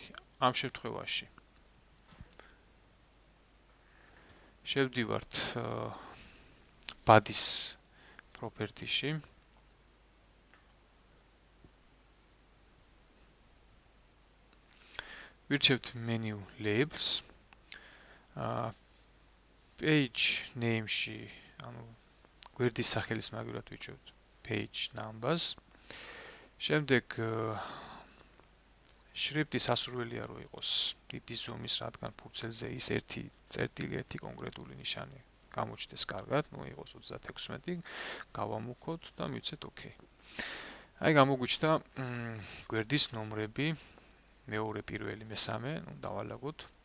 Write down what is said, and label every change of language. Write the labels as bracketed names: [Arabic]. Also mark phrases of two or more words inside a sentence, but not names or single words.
[Georgian] ამ შემთხვევაში შევდივართ ბადის property-ში. [English] ვირჩევთ menu labels. Page name-ში, [Georgian] ანუ გვერდის სახელის მაგალითად ვიჩვევთ [English] page numbers. [Georgian] შემდეგ შრიფტი სასურველია რომ იყოს დიდი ზომის, რადგან ფურცელზე ის 1.1 კონკრეტული ნიშანი გამოჩნდეს კარგად, ну იყოს 36, გავამუქოთ და მივცეთ OK. აი გამოგვიჩნდა გვერდის ნომრები, მეორე, პირველი, მესამე, ну დავალაგოთ.